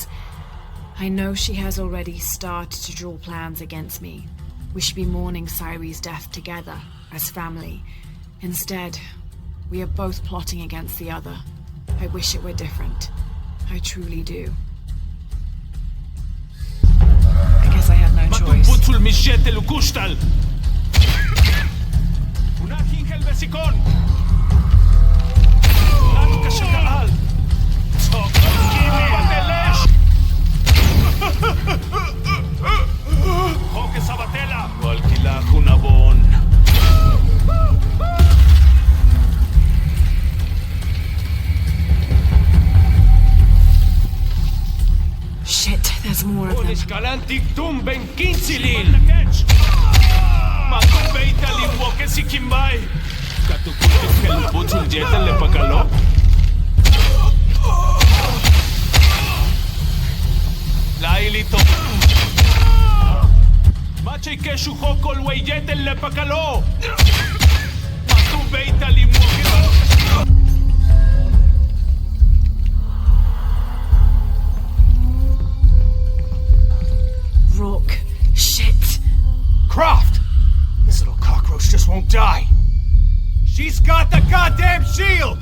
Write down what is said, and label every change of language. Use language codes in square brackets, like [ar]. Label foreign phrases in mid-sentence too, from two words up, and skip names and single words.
[en] I know she has already started to draw plans against me. We should be mourning Sairi's death together, as family. Instead, we are both plotting against the other. I wish it were different. I truly do. I guess I have no choice. Matuputul mishete lukushtal. Unahin helvesikon. Nanu kashakal. Kimi batelesh. Hoke sabatela. Walkila hunabon. Shit, there's more of them. Galantic tumben kinsilil. Matubeita limwoke sikimbai. Katukutik kelubutul jetel lepakalo. Lailito. Mache keshu hokol weyetel lepakalo. Matubeita limwoke. Rourke. Shit. Croft! This little cockroach just won't die. She's got the goddamn shield!